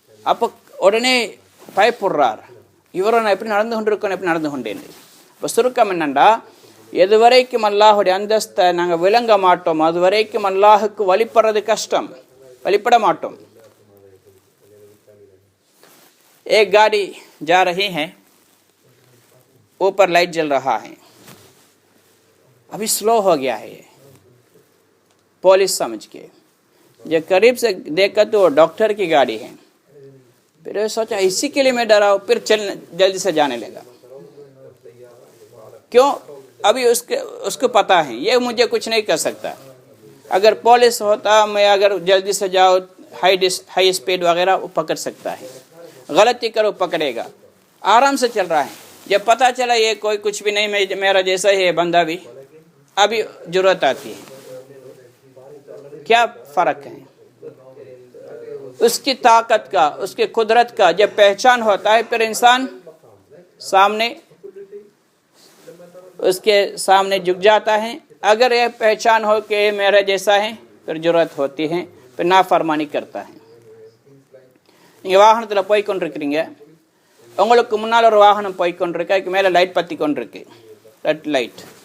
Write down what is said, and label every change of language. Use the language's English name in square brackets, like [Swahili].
[Tamil] அப்போ உடனே பயப்படுறார், இவரை நான் எப்படி நடந்து கொண்டிருக்கேன், எப்படி நடந்து கொண்டேன். இப்போ சுருக்கம் என்னண்டா, எது வரைக்கும் அல்லாஹுடைய அந்தஸ்தை நாங்கள் விளங்க மாட்டோம் அது வரைக்கும் அல்லாஹுக்கு வழிபடுறது கஷ்டம், வழிபட மாட்டோம். [Hindi] एक गाड़ी जा रही है, ऊपर लाइट जल रहा है, अभी स्लो हो गया है ये, पुलिस समझ के जब करीब से देखा तो वो डॉक्टर की गाड़ी है। फिर सोचा इसी के लिए मैं डरा हूँ, फिर जल्दी से जाने लगा। क्यों? अभी उसको पता है ये मुझे कुछ नहीं कर सकता। अगर पुलिस होता, मैं अगर जल्दी से जाओ, हाई स्पीड वगैरह वो पकड़ सकता है, गलती करो पकड़ेगा। आराम से चल रहा है। जब पता चला ये कोई कुछ भी नहीं, मेरा जैसा ही है बंदा भी, अभी जरूरत आती है। क्या फर्क है? उसकी ताकत का, उसकी कुदरत का जब पहचान होता है, फिर इंसान उसके सामने झुक जाता है। अगर यह पहचान हो कि मेरा जैसा है, फिर जरूरत होती है, फिर नाफरमानी करता है। [Tamil] நீங்கள் வாகனத்தில் போய் கொண்டிருக்கிறீங்க, உங்களுக்கு முன்னால் ஒரு வாகனம் போய் கொண்டிருக்கு, அதுக்கு மேலே லைட் பற்றி கொண்டிருக்கு, ரெட் லைட்.